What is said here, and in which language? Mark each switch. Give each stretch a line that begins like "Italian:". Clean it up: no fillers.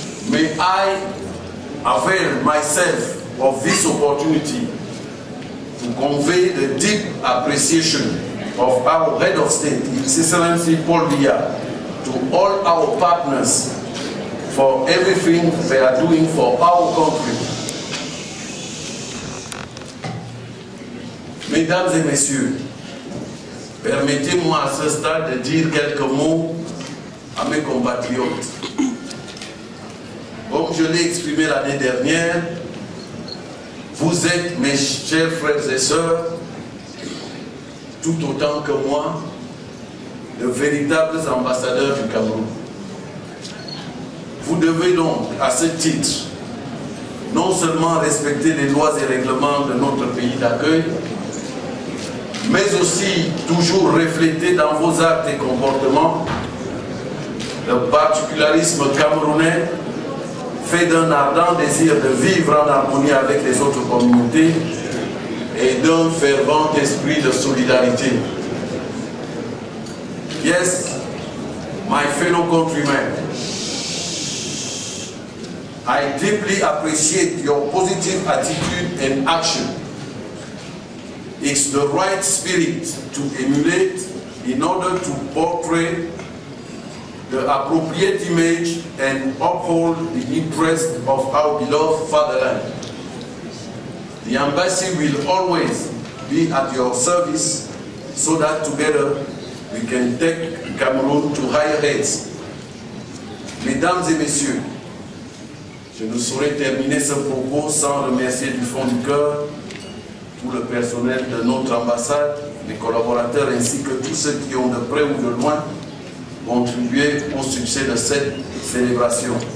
English: May I avail myself of this opportunity to convey the deep appreciation of our Head of State, His Excellency Paul Biya, to all our partners for everything they are doing for our country.
French: Mesdames et messieurs, permettez-moi à ce stade de dire quelques mots à mes compatriotes. Comme je l'ai exprimé l'année dernière, vous êtes, mes chers frères et sœurs, tout autant que moi, de véritables ambassadeurs du Cameroun. Vous devez donc, à ce titre, non seulement respecter les lois et règlements de notre pays d'accueil, mais aussi toujours refléter dans vos actes et comportements le particularisme camerounais, fait d'un ardent désir de vivre en harmonie avec les autres communautés et d'un fervent esprit de solidarité.
English: Yes, my fellow countrymen, I deeply appreciate your positive attitude and action. It's the right spirit to emulate in order to portray the appropriate image and uphold the interest of our beloved fatherland. The embassy will always be at your service so that together we can take Cameroon to higher heights.
French: Mesdames et messieurs, je ne saurais terminer ce propos sans remercier du fond du cœur tout le personnel de notre ambassade, les collaborateurs ainsi que tous ceux qui ont de près ou de loin contribué au succès de cette célébration.